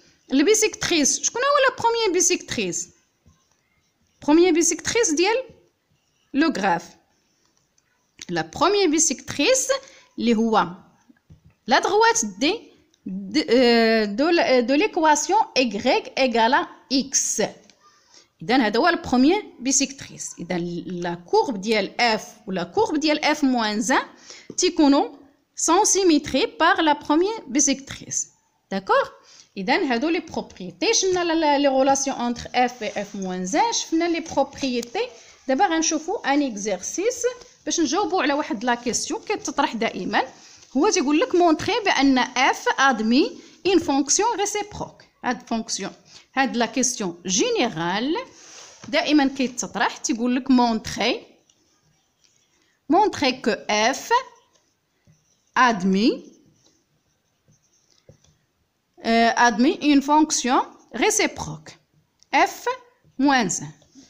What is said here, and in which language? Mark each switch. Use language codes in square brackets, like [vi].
[fr] Le bisectrice. [ar] شكون هو [fr] le premier bisectrice? Premier bisectrice ديال le graphe. La première bisectrice [ar] اللي هو [fr] la droite de l'équation y égale à x. [ar] إذا هذا هو البروميير بيسيكتريس. إذا لا كورب ديال f ولا كورب ديال f moins 1 تيكونوا [fr] sans symétrie par la première [ar] بيسيكتريس. داكوغ؟ إذا هادو لي بروبريتي. شفنا لي غولاسيون انتر f و f moins 1. شفنا لي بروبريتي. دابا غنشوفوا ان اكزرسيس باش نجاوبوا على واحد لا كيسيون كتطرح دائما. هو تيقول لك مونطري بان [fr] f admet une fonction réciproque. [ar] هاد فونكسيون هاد لا كيسيون جينيرال دائما كيتطرح. تيقول لك مونطري كو [fr] f admet une fonction réciproque f moins 1.